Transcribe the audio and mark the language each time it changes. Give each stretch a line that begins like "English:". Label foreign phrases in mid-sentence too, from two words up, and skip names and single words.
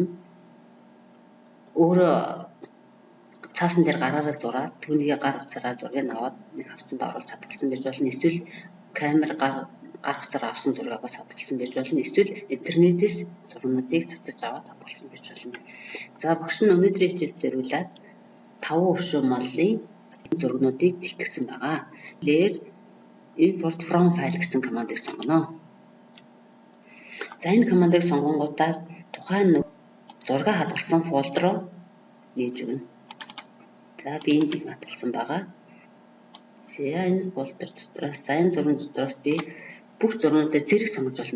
Mongolian: Өөрөө цаасан дээр гараараа зураад түүнийг гар утсаараа зургийг аваад нэг хавцанд оруулж хадгалсан байж болно. Эсвэл камер гар утсаараа авсан зургийг бас хадгалсан байж болно. Эсвэл интернетээс зургуудыг татаж аваад хадгалсан байж болно. За багш нь өнөөдрийн хичээл зориулаад 5 өшөө моллын зургуудыг бэлтгэсэн байгаа. Лэр
English: import from file
Mongolian: гэсэн командыг сонгоно. За энэ командыг сонгонгуудаа тухайн зураг хадгалсан фолдер руу нээж өгнө. За би энд хадгалсан байгаа. За энэ фолдер дотроос за энэ зургийн дотроос би бүх зургуудаа зэрэг сонгож болно.